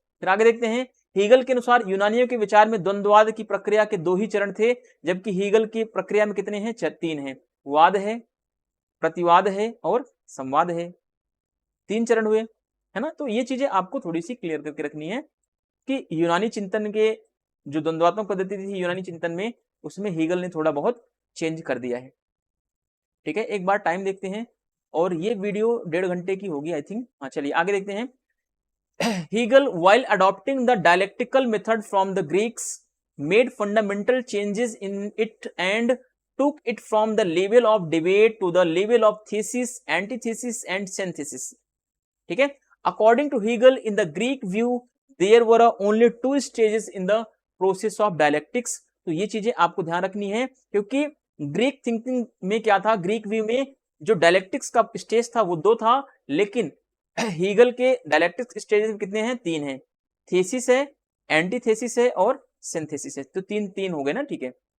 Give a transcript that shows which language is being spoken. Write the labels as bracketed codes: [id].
[hi] फिर आगे देखते हैं, हीगल के अनुसार यूनानियों के विचार में द्वंद्ववाद की प्रक्रिया के दो ही चरण थे, जबकि हीगल की प्रक्रिया में कितने हैं, तीन हैं, वाद है, प्रतिवाद है और संवाद है, तीन चरण हुए, है ना। तो ये चीजें आपको थोड़ी सी क्लियर करके रखनी है कि यूनानी चिंतन के जो द्वंद्वात्मक पद्धति थी यूनानी चिंतन में, उसमें हीगल ने थोड़ा बहुत चेंज कर दिया है। ठीक है, एक बार टाइम देखते हैं, और ये वीडियो 1.5 घंटे की होगी [en] I think. [hi] हाँ चलिए आगे देखते हैं। [en] Hegel, while adopting the dialectical method from the Greeks, made fundamental changes in it and took it from the level of debate to the level of thesis, antithesis and synthesis. [hi] ठीक है, [en] according to Hegel, in the Greek view, there were only two stages in the process of dialectics. [hi] तो ये चीजें आपको ध्यान रखनी है, क्योंकि ग्रीक थिंकिंग में क्या था, ग्रीक व्यू में जो डायलेक्टिक्स का स्टेज था वो दो था, लेकिन हीगल के डायलेक्टिक्स स्टेजेस कितने हैं, तीन हैं, थेसिस है, एंटीथेसिस है और सिंथेसिस है। तो तीन तीन हो गए ना, ठीक है।